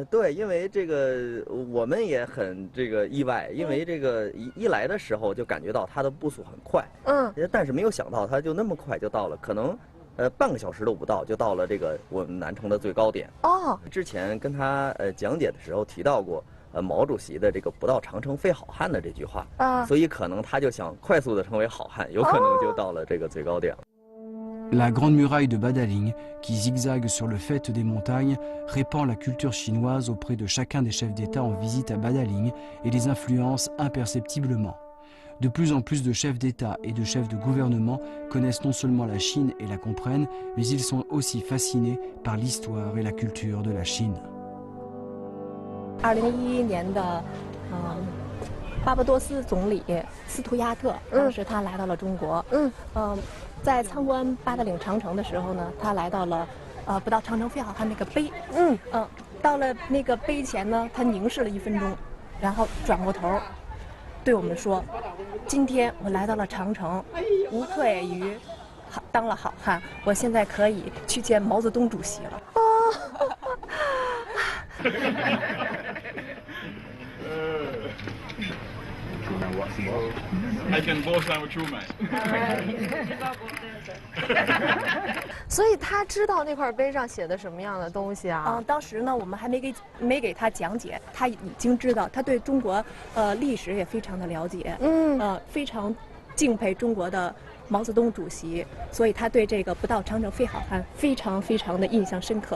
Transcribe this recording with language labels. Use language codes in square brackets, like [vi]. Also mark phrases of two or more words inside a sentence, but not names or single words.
[zh] 对，因为这个我们也很这个意外，因为这个一来的时候就感觉到他的步速很快，但是没有想到他就那么快就到了，可能半个小时都不到就到了这个我们南城的最高点。之前跟他讲解的时候提到过。毛主席的这个"不到长城非好汉"的这句话，所以可能他就想快速的成为好汉，有可能就到了这个最高点。 [fr] La Grande Muraille de Badaling, qui zigzague sur le faîte des montagnes, répand la culture chinoise auprès de chacun des chefs d'État en visite à Badaling et les influence imperceptiblement. De plus en plus de chefs d'État et de chefs de gouvernement connaissent non seulement la Chine et la comprennent, mais ils sont aussi fascinés par l'histoire et la culture de la Chine. [zh] 2011 年的，巴巴多斯总理斯图亚特，当时他来到了中国。在参观八达岭长城的时候呢，他来到了不到长城非好汉那个碑。到了那个碑前呢，他凝视了1分钟，然后转过头对我们说：“今天我来到了长城，无愧于当了好汉，我现在可以去见毛泽东主席了。” [en] I can both with you, mate. [zh] 所以他知道那块碑上写的什么样的东西啊？当时呢，我们还没给他讲解，他已经知道，他对中国历史也非常的了解，非常敬佩中国的毛泽东主席，所以他对这个"不到长城非好汉"非常的印象深刻。